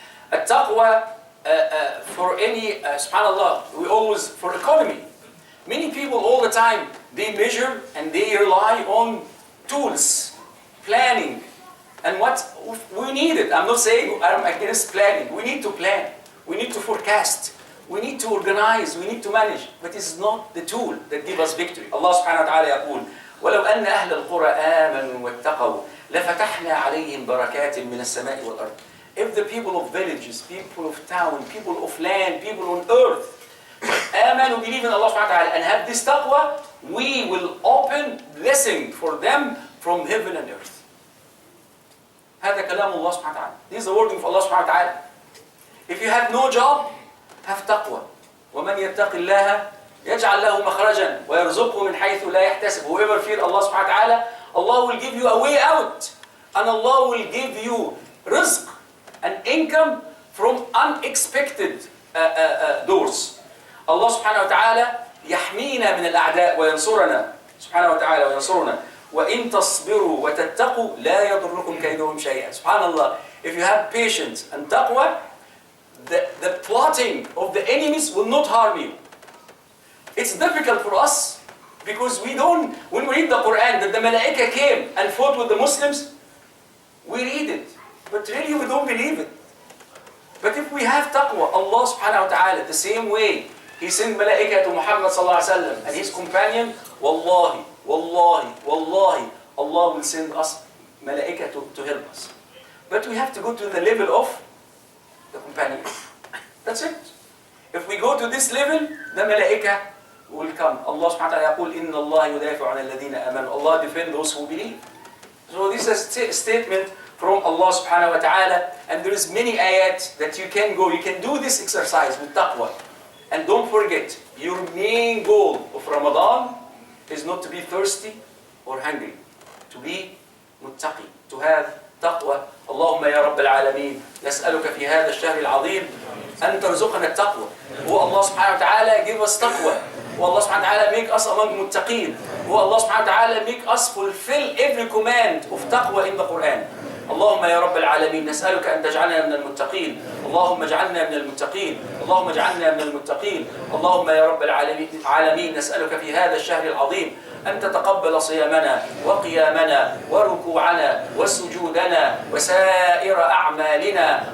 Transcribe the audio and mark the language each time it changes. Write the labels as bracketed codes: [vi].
[en] At-taqwa, for any, subhanAllah, we always, for economy. Many people all the time, they measure and they rely on tools, planning, and what we need it. I'm not saying I'm against planning. We need to plan. We need to forecast. We need to organize. We need to manage. But it's not the tool that gives us victory. [ar] Allah subhanahu wa ta'ala يقول ولو أن أهل القرى آمنوا واتقوا لفتحنا عليهم بركات من السماء والأرض. [en] If the people of villages, people of town, people of land, people on earth آمنوا, believe in Allah subhanahu wa ta'ala and have this taqwa, we will open blessing for them from heaven and earth. [ar] هذا كلام الله سبحانه وتعالى. [en] This is the word of Allah subhanahu wa ta'ala. If you have no job, have taqwa. [ar] ومن يتق الله يجعل له مخرجا ويرزقه من حيث لا يحتسب. [en] Whoever fear Allah subhanahu wa ta'ala, Allah will give you a way out. And Allah will give you rizq and income from unexpected doors. [ar] Allah subhanahu wa ta'ala يحمينا من الأعداء وينصرنا سبحانه وتعالى وينصرنا. وإن تصبروا وتتقوا لا يضركم كيدهم شيئا. [en] Subhanallah, if you have patience and taqwa, the plotting of the enemies will not harm you. It's difficult for us because we don't, when we read the Quran that the malaika came and fought with the Muslims, we read it, but really we don't believe it. But if we have taqwa, Allah subhanahu wa ta'ala, the same way He sent malaika to Muhammad sallallahu alaihi wasallam and his companion, wallahi, Allah will send us malaika to help us. But we have to go to the level of the companion. That's it. If we go to this level, the malaika will come. [ar] Allah subhanahu wa ta'ala يقول إن الله يدافع عن الذين آمنوا. [en] Allah defend those who believe. So this is a statement from Allah subhanahu wa ta'ala, and there is many ayat that you can go. You can do this exercise with taqwa. And don't forget, your main goal of Ramadan is not to be thirsty or hungry, to be muttaqi, to have taqwa. [ar] اللهم يا رب العالمين نسألك في هذا الشهر العظيم أن ترزقنا التقوى. هو الله سبحانه وتعالى [en] give us taqwa. [ar] هو الله سبحانه وتعالى [en] make us among muttaqin. هو الله سبحانه وتعالى make us fulfill every command of taqwa in the Quran. [ar] اللهم يا رب العالمين نسألك أن تجعلنا من المتقين. اللهم اجعلنا من المتقين. اللهم اجعلنا من المتقين. اللهم يا رب العالمين نسألك في هذا الشهر العظيم أن تتقبل صيامنا وقيامنا وركوعنا وسجودنا وسائر أعمالنا.